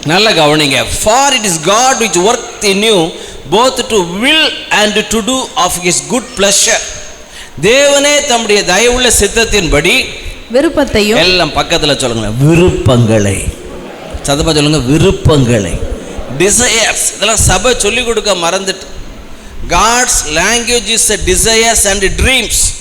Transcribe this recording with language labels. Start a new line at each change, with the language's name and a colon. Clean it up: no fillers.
Tamil: நல்ல கவனிங்க,
English: for it is God which worketh in you both to will and to do of his good pleasure.
Tamil: தேவனே தம்முடைய தயவுள்ள சித்தத்தின்படி விருப்பத்தையும், எல்லாம் பக்கத்துல சொல்லுங்க, விருப்பங்களை. சத்தமா சொல்லுங்க, விருப்பங்களை. டிசையர்ஸ், இதெல்லாம் சபை சொல்லிக் கொடுக்க மறந்துட்டு.
English: God's language is a desires and dreams.